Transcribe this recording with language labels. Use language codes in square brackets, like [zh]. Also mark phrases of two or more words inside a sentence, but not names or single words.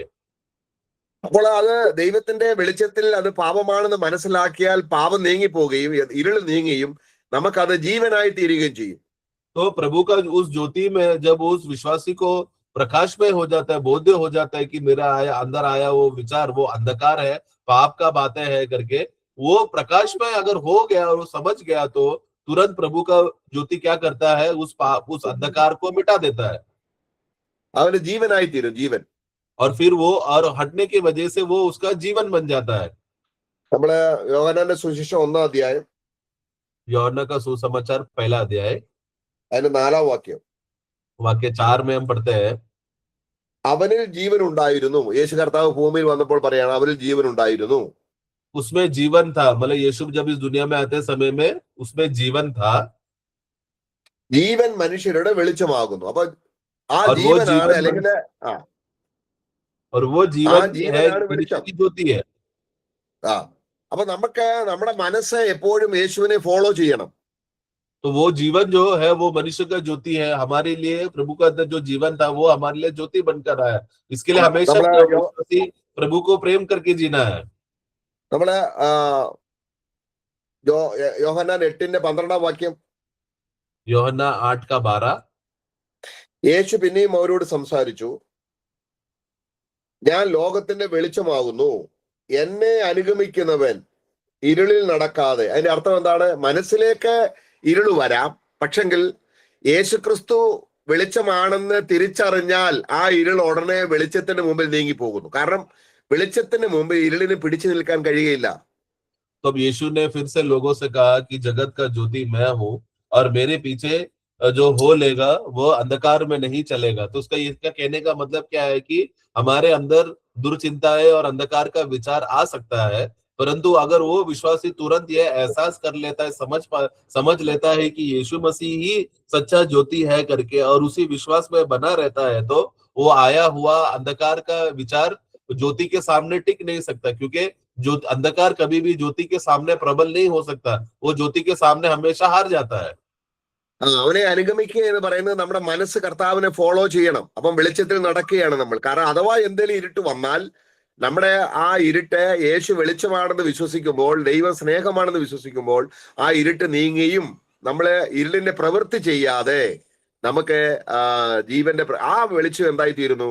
[ml] അപ്പോൾ അത് ദൈവത്തിന്റെ വെളിച്ചത്തിൽ അത് പാപമാണെന്ന് മനസ്സിലാക്കിയാൽ പാപം നീങ്ങിപ്പോവുകയും ഇരുൾ നീങ്ങുകയും നമുക്കത് ജീവനായി തീരുകയും ചെയ്യും. [hi] तो प्रभु का उस ज्योति में जब उस विश्वासी को प्रकाश में हो जाता है, बोध्य हो जाता है कि मेरा आया अंदर आया वो विचार वो अंधकार है, पाप का बातें है करके, वो प्रकाश में अगर हो गया और वो समझ गया तो तुरंत प्रभु का ज्योति क्या करता है, उस अंधकार को मिटा देता है [ml] അവന് ജീവനായി തീരും, ജീവൻ. [hi] और फिर वो और हटने की वजह से वो उसका जीवन बन जाता है. [ml] നമ്മള് യോഹന്നാന്റെ സുവിശേഷം 1-ാം അധ്യായം [hi] യോഹन्ना का सुसमाचार 1 अध्याय [ml] അതിന്റെ 4-ാം വാക്യം. [hi] वाक्य 4 में हम पढ़ते हैं, [ml] അവനിൽ ജീവൻ ഉണ്ടായിരുന്നു. യേശു കർത്താവ് ഭൂമിയിൽ വന്നപ്പോൾ പറയാണ് അവനിൽ ജീവൻ ഉണ്ടായിരുന്നു. [hi] उसमें जीवन था. मतलब यीशु जब इस दुनिया में आते समय में उसमें जीवन था [ml] ജീവൻ മനുഷ്യരുടെ വെളിച്ചമാകുന്നു. അപ്പൊ ആ [hi] और वो [ml] ജീവനാണ് [hi] जीवन [ml] അല്ലെങ്കിൽ ആ [hi] और वो [ml] ആ [hi] जीवन है [ml] ജീവനാണ് [hi] मनुष्य [ml] വെളിച്ചം. [hi] की ज्योति है. [ml] ആ അപ്പൊ നമുക്ക് നമ്മുടെ മനസ്സ് എപ്പോഴും യേശുവിനെ ഫോളോ ചെയ്യണം. [hi] तो वो जीवन जो है वो मनुष्य का ज्योति है. हमारे लिए प्रभु का अंदर जो जीवन था वो हमारे लिए ज्योति बनकर आया. इसके लिए हमेशा [ml] നമ്മള് [hi] विश्वासी प्रभु को प्रेम करके जीना है. [ml] നമ്മള് യോഹന്നാൻ 8-ന്റെ 12-ാം വാക്യം. [hi] യോഹन्ना 8:12 [ml] യേശു പിന്നെയും അവരോട് സംസാരിച്ചു, ഞാൻ ലോകത്തിന്റെ വെളിച്ചമാകുന്നു, എന്നെ അനുഗമിക്കുന്നവൻ ഇരുളിൽ നടക്കാതെ. അതിന്റെ അർത്ഥം എന്താണ്? മനസ്സിലേക്ക് ഇരുൾ വരാം, പക്ഷെങ്കിൽ യേശുക്രിസ്തു വെളിച്ചമാണെന്ന് തിരിച്ചറിഞ്ഞാൽ ആ ഇരുൾ ഉടനെ വെളിച്ചത്തിന് മുമ്പിൽ നീങ്ങിപ്പോകുന്നു. കാരണം വെളിച്ചത്തിന് മുമ്പിൽ ഇരുളിന് പിടിച്ചു നിൽക്കാൻ കഴിയുകയില്ല. [hi] तो अब यीशु ने फिर से लोगों से कहा कि जगत का ज्योति मैं हूँ और मेरे पीछे जो हो लेगा वो अंधकार में नहीं चलेगा. तो इसका कहने का मतलब क्या है कि हमारे अंदर दुर्चिंताएं और अंधकार का विचार आ सकता है, परंतु अगर वो विश्वासी तुरंत ये एहसास कर लेता है, समझ लेता है कि यीशु मसीह ही सच्चा ज्योति है करके और उसी विश्वास में बना रहता है, तो वो आया हुआ अंधकार का विचार ज्योति के सामने टिक नहीं सकता. क्योंकि जो अंधकार कभी भी ज्योति के सामने प्रबल नहीं हो सकता, वो ज्योति के सामने हमेशा हार जाता है. [ml] അവനെ അനുഗമിക്കുക എന്ന് പറയുന്നത് നമ്മുടെ മനസ്സ് കർത്താവിനെ ഫോളോ ചെയ്യണം. അപ്പം വെളിച്ചത്തിൽ നടക്കുകയാണ് നമ്മൾ. കാരണം അഥവാ എന്തെങ്കിലും ഇരുട്ട് വന്നാൽ നമ്മുടെ ആ ഇരുട്ട് യേശു വെളിച്ചമാണെന്ന് വിശ്വസിക്കുമ്പോൾ, ദൈവം സ്നേഹമാണെന്ന് വിശ്വസിക്കുമ്പോൾ ആ ഇരുട്ട് നീങ്ങുകയും നമ്മള് ഇരുളിന്റെ പ്രവൃത്തി ചെയ്യാതെ നമുക്ക് ജീവന്റെ ആ വെളിച്ചം എന്തായി തീരുന്നു.